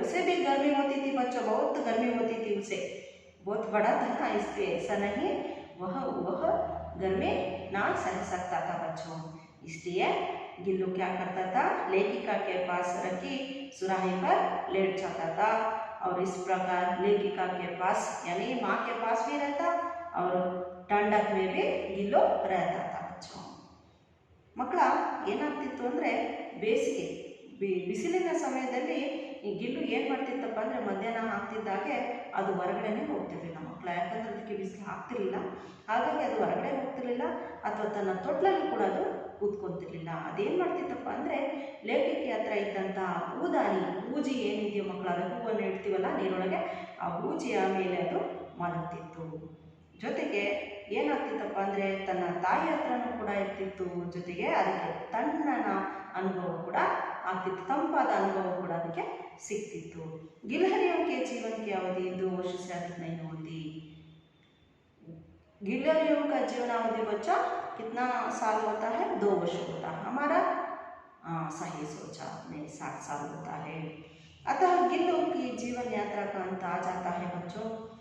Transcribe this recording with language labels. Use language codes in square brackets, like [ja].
[hi] उसे भी गर्मी होती थी बच्चों, बहुत गर्मी होती थी उसे, बहुत बड़ा था ना, इसलिए ऐसा नहीं वह गर्मी ना सह सकता था बच्चों। इसलिए गिल्लू क्या करता था, लेखिका के पास रखी सुराही पर लेट जाता था और इस प्रकार लेखिका के पास यानी माँ के पास भी रहता और ठंडक में भी गिल्लो रहता था बच्चों। [kn] ಮಕ್ಕಳ ಏನಾಗ್ತಿತ್ತು ಅಂದರೆ, ಬೇಸಿಗೆ ಬಿಸಿಲಿನ ಸಮಯದಲ್ಲಿ ಈ ಗಿಲ್ಲು ಏನು ಮಾಡ್ತಿತ್ತಪ್ಪ ಅಂದರೆ, ಮಧ್ಯಾಹ್ನ ಆಗ್ತಿದ್ದಾಗೆ ಅದು ಹೊರಗಡೆನೇ ಹೋಗ್ತಿರ್ಲಿಲ್ಲ ಮಕ್ಕಳ. ಯಾಕಂದರೆ ಅದಕ್ಕೆ ಬಿಸಿಲು ಆಗ್ತಿರ್ಲಿಲ್ಲ, ಹಾಗಾಗಿ ಅದು ಹೊರಗಡೆ ಹೋಗ್ತಿರ್ಲಿಲ್ಲ ಅಥವಾ ತನ್ನ ತೊಟ್ಲಲ್ಲಿ ಕೂಡ ಅದು ಕೂತ್ಕೊತಿರ್ಲಿಲ್ಲ. ಅದೇನು ಮಾಡ್ತಿತ್ತಪ್ಪ ಅಂದರೆ, ಲೇಖಕಿ ಹತ್ರ ಇದ್ದಂಥ ಹೂಜಿ ಏನಿದೆಯೋ ಮಕ್ಕಳ, ಅದು ಹೂವನ್ನು ಇಡ್ತೀವಲ್ಲ ನೀರೊಳಗೆ, ಆ ಹೂಜಿಯ ಮೇಲೆ ಅದು ಮಲಗ್ತಿತ್ತು. ಜೊತೆಗೆ ಏನಾಗ್ತಿತ್ತಪ್ಪ ಅಂದರೆ, ತನ್ನ ತಾಯಿ ಹತ್ರನೂ ಕೂಡ ಇರ್ತಿತ್ತು, ಜೊತೆಗೆ ಅದಕ್ಕೆ ತಣ್ಣನ ಅನುಭವ ಕೂಡ ಆಗ್ತಿತ್ತು, ತಂಪಾದ ಅನುಭವ ಕೂಡ ಅದಕ್ಕೆ ಸಿಗ್ತಿತ್ತು. [hi] गिलहरियों के जीवन की अवधि 2 वर्ष से अधिक नहीं होती। गिलहरियों का जीवनावधि बच्चा कितना साल होता है? 2 वर्ष होता है हमारा। सही सोचा आपने, 60 साल होता है। अतः गिल्लू की जीवन यात्रा का अंत आ जाता है बच्चों।